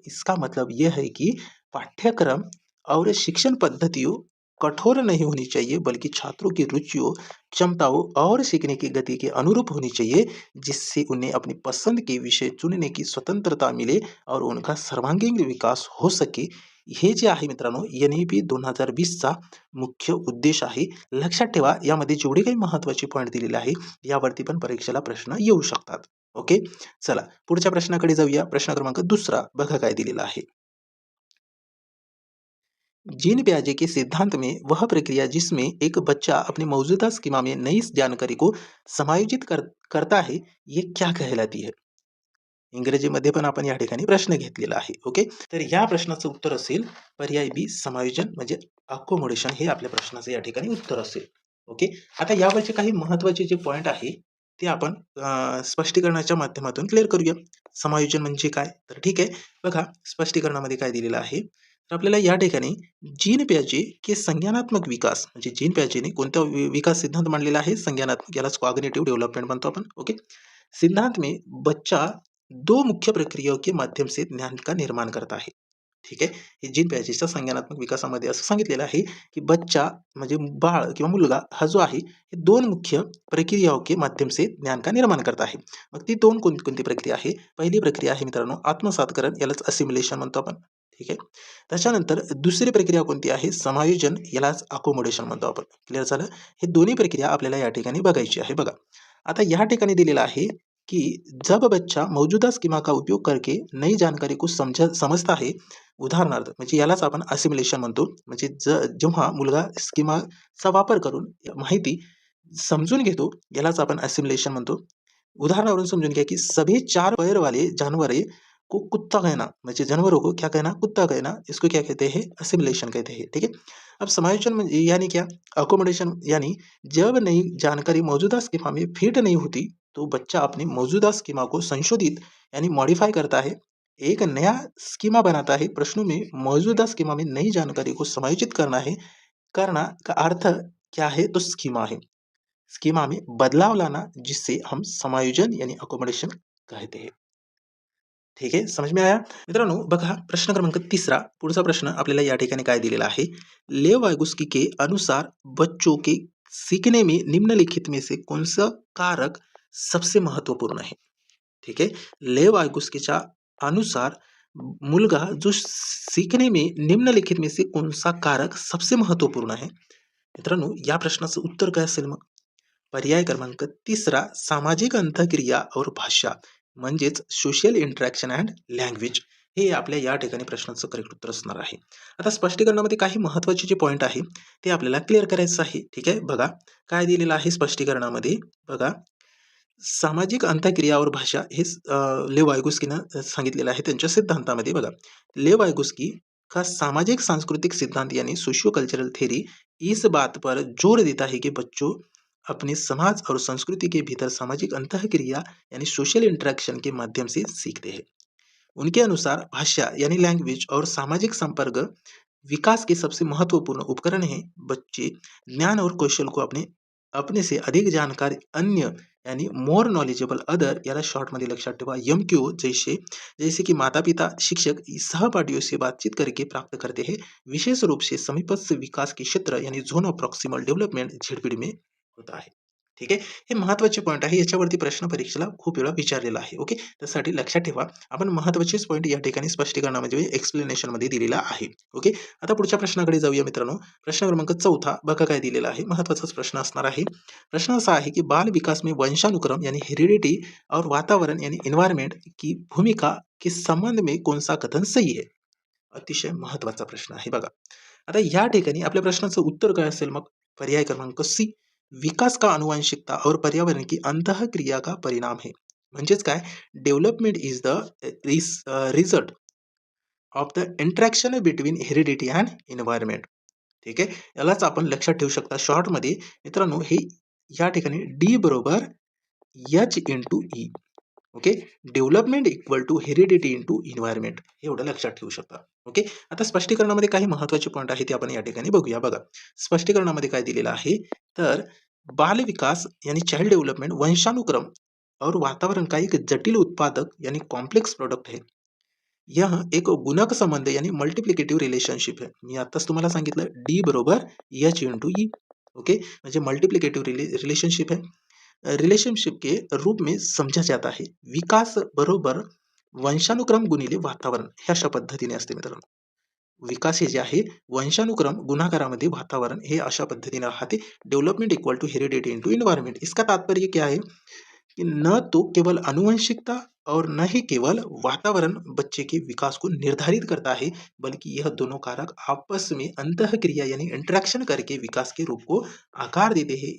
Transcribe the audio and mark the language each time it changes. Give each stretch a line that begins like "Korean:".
Hindi: इसका मतलब यह है कि पाठ्यक्रम और शिक्षण पद्धतियों कठोर नहीं होनी चाहिए बल्कि छात्रों की रुचियों, क्षमताओं और सीखने की गति के अनुरूप होनी चाहिए, जिससे उन्हें अपनी पसंद के विषय चुनने की स्वतंत्रता मिले और उनका सर्वांगीण विकास हो सके.
Marathi: हे जे आहे मित्रांनो एन-ई-पी 2020चा मुख्य उद्देश आहे. लक्षात ठेवा, यामध्ये जेवढे काही महत्त्वाचे पॉईंट दिलेले आहे यावरती पण परीक्षेला प्रश्न येऊ शकतात. ओके. चला पुढच्या प्रश्नाकडे जाऊया. प्रश्न क्रमांक दुसरा बघा काय दिलेला आहे.
Hindi: जीन पियाजे के सिद्धांत में वह प्रक्रिया जिसमें एक बच्चा अपनी मौजूदा स्कीमा में नई जानकारी को समायोजित करता है, ये क्या कहलाती है?
Marathi: इंग्रजीमध्ये पण आपण या ठिकाणी प्रश्न घेतलेला आहे. ओके. तर या प्रश्नाचं उत्तर असेल पर्याय बी समायोजन म्हणजे अकोमोडेशन हे आपल्या प्रश्नाचं या ठिकाणी उत्तर असेल. ओके. आता यावरचे काही महत्त्वाचे जे पॉईंट आहे ते आपण स्पष्टीकरणाच्या माध्यमातून क्लिअर करूया. समायोजन म्हणजे काय? तर ठीक आहे. बघा, स्पष्टीकरणामध्ये काय दिलेलं आहे. तर आपल्याला या ठिकाणी जीन पियाजे के संज्ञानात्मक विकास म्हणजे जीन पियाजेने कोणता विकास सिद्धांत मांडलेला आहे? संज्ञानात्मक, यालाच कॉग्निटिव्ह डेव्हलपमेंट म्हणतो आपण. ओके.
Hindi: सिद्धांत में बच्चा दो मुख्य प्रक्रियाओं के माध्यम से ज्ञान का निर्माण करता है.
Marathi: ठीक आहे. हे जीन पियाजेच्या संज्ञानात्मक विकासामध्ये असं सांगितलेलं आहे की बच्चा म्हणजे बाळ किंवा मुलगा हा जो आहे हे दोन मुख्य
Hindi: प्रक्रियाओं के माध्यम से ज्ञान का निर्माण करता
Marathi: आहे. मग ती दोन कोणती प्रक्रिया आहे? पहिली प्रक्रिया आहे मित्रांनो आत्मसातकरण, यालाच असिम्युलेशन म्हणतो आपण. ठीक आहे. त्याच्यानंतर दुसरी प्रक्रिया कोणती आहे? समायोजन, यालाच अकोमोडेशन म्हणतो आपण. क्लिअर झालं? हे दोन्ही प्रक्रिया आपल्याला या ठिकाणी बघायची आहे. बघा, आता या ठिकाणी दिलेलं आहे कि
Hindi: जब बच्चा मौजूदा स्कीमा का उपयोग करके नई जानकारी को समजता है,
Marathi: उदाहरणार्थ म्हणजे यालाच आपण असिम्युलेशन म्हणतो. म्हणजे जेव्हा मुलगा स्कीमाचा वापर करून माहिती समजून घेतो यालाच आपण असिम्युलेशन म्हणतो. उदाहरणावरून समजून घ्या की
Hindi: सभी 4 पैर वाले जानवरों को कुत्ता कहना,
Marathi: म्हणजे
Hindi: जानवरों को क्या कहना? कुत्ता कहना. इसको क्या कहते हैं? असिम्युलेशन कहते हैं. ठीक है. अब समायोजन यानी क्या? अकोमोडेशन यानी जब नई जानकारी मौजूदा स्कीमा में फिट नहीं होती तो बच्चा अपनी मौजूदा स्कीमा को संशोधित यानी मॉडिफाई करता है, एक नया स्कीमा बनाता है. प्रश्नों में मौजूदा स्कीमा में नई जानकारी को समायोजित करना का अर्थ क्या है? तो स्कीमा है. स्कीमा में बदलाव लाना जिससे हम समायोजन यानी अकोमोडेशन कहते हैं.
Marathi: ठीक आहे.
Hindi: समझ में आया?
Marathi: मित्रांनो बघा, प्रश्न क्रमांक तिसरा पुढचा प्रश्न आपल्याला या ठिकाणी काय दिलेला आहे.
Hindi: लेव वायगोस्की के अनुसार बच्चों के सीखने में निम्नलिखित में से कौन सा कारक सबसे महत्वपूर्ण है?
Marathi: ठीक आहे. लेव वायगोस्कीच्या अनुसार मुलगा जो
Hindi: सीखने में निम्नलिखित में से कौन सा कारक सबसे महत्वपूर्ण
Marathi: आहे? मित्रांनो या प्रश्नाचं उत्तर काय असेल मग? पर्याय क्रमांक तिसरा
Hindi: सामाजिक अंतःक्रिया और भाषा
Marathi: म्हणजेच सोशल इंटरॅक्शन अँड लँग्वेज हे आपल्या या ठिकाणी प्रश्नाचं करेक्ट उत्तर असणार आहे. आता स्पष्टीकरणामध्ये काही महत्त्वाचे जे पॉईंट आहे ते आपल्याला क्लिअर करायचं आहे. ठीक आहे. बघा काय दिलेलं आहे स्पष्टीकरणामध्ये. बघा,
Hindi: सामाजिक अंतःक्रिया और भाषा
Marathi: हे लेव वायगोस्कीनं सांगितलेलं आहे त्यांच्या सिद्धांतामध्ये बघा.
Hindi: लेव वायगोस्की का सामाजिक सांस्कृतिक सिद्धांत यानी सोशियो कल्चरल थ्योरी इस बात पर जोर देता है कि बच्चों अपने समाज और संस्कृति के भीतर सामाजिक अंतःक्रिया यानी सोशल इंटरेक्शन के माध्यम से सीखते हैं. उनके अनुसार भाषा यानी लैंग्वेज और सामाजिक संपर्क विकास के सबसे महत्वपूर्ण उपकरण हैं. बच्चे ज्ञान और कौशल को अपने अपने से अधिक जानकार अन्य यानी मोर नॉलेजेबल अदर
Marathi: याला शॉर्टमध्ये लक्षात ठेवा
Hindi: MQ जैसे जैसे कि माता पिता शिक्षक सहपाठियों से बातचीत करके प्राप्त करते हैं. विशेष रूप से समीपस्थ विकास के क्षेत्र यानी झोन ऑफ प्रॉक्सिमल डेव्हलपमेंट झेडपीडी में होता आहे.
Marathi: ठीक आहे. हे महत्त्वाचे पॉईंट आहे. याच्यावरती प्रश्न परीक्षेला खूप वेळा विचारलेला आहे. ओके. त्यासाठी लक्षात ठेवा. आपण महत्त्वाचेच पॉईंट या ठिकाणी स्पष्टीकरणामध्ये एक्सप्लेनेशनमध्ये दिलेला आहे. ओके. आता पुढच्या प्रश्नाकडे जाऊया मित्रांनो. प्रश्न क्रमांक 4 बघा काय दिलेला आहे. महत्त्वाचाच प्रश्न असणार आहे. प्रश्न असा आहे कि
Hindi: बाल विकास में वंशानुक्रम यानी हेरिडिटी और वातावरण यानी एनवायरमेंट की भूमिका के संबंध में कौन सा कथन सही है.
Marathi: अतिशय महत्त्वाचा प्रश्न आहे बघा. आता या ठिकाणी आपल्या प्रश्नाचं उत्तर काय असेल मग. पर्याय क्रमांक सी,
Hindi: विकास का आनुवंशिकता और पर्यावरण की अंतःक्रिया का परिणाम है.
Marathi: म्हणजेच काय,
English: Development is the result of the interaction between heredity and environment.
Marathi: ठीक आहे. यालाच आपण लक्षात ठेवू शकता शॉर्टमध्ये मित्रांनो. हे या ठिकाणी डी बरोबर H into E. Okay.
English: development equal to heredity into environment
Marathi: एवढं लक्षात ठेवू शकता.
English: Okay.
Marathi: आता स्पष्टीकरणामध्ये काही महत्त्वाचे पॉईंट आहे ते आपण या ठिकाणी बघूया. बघा स्पष्टीकरणामध्ये काय दिलेलं आहे तर
Hindi: बाल विकास यानी चाइल्ड डेव्हलपमेंट वंशानुक्रम और वातावरण का एक जटिल उत्पादक यानी कॉम्प्लेक्स प्रोडक्ट है. यह एक गुणक संबंध यानी मल्टिप्लिकेटिव्ह रिलेशनशिप है.
Marathi: मी आताच तुम्हाला सांगितलं डी बरोबर एच इंटू ई. ओके.
Hindi: म्हणजे मल्टिप्लिकेटिव्ह रिलेशनशिप है. रिलेशनशिप के रूप में समझा जाता है.
Marathi: विकास बरोबर वंशानुक्रम गुणिले वातावरण हे अशा पद्धतीने असते मित्रांनो. विकास हे जे आहे वंशानुक्रम गुणाकारामध्ये वातावरण हे अशा पद्धतीने राहते.
English: Development equal to heredity into environment.
Hindi: इसका तात्पर्य क्या है कि न तो केवल आनुवंशिकता और न ही केवल वातावरण बच्चे के विकास को निर्धारित करता है, बल्कि यह दोनों कारक आपस में अंतःक्रिया यानी इंटरेक्शन करके विकास के रूप को आकार देते हैं.